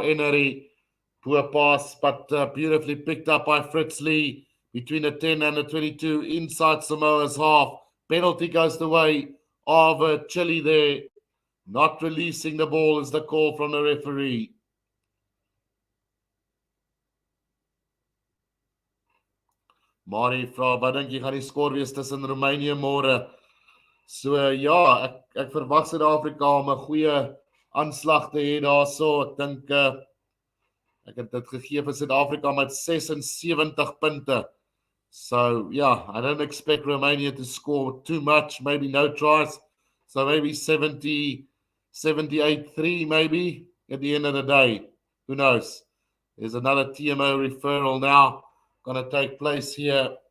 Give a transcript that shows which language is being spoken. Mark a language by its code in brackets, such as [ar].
[en] Enery, poor pass, but beautifully picked up by Fritz Lee between the 10 and the 22 inside Samoa's half. Penalty goes the way of Chile there. Not releasing the ball is the call from the referee. [af] Mari vra, wat dink jy gaan die skoor wees tussen Roemenië môre? So ja, ek verwag Suid-Afrika om 'n goeie aanslag te hê daarso. Ek dink ek het dit gegee vir Suid-Afrika met 76 punte. [en] So yeah, I don't expect Romania to score too much, maybe no tries. So maybe 70, 78-3 maybe at the end of the day. Who knows? There's another TMO referral now going to take place here.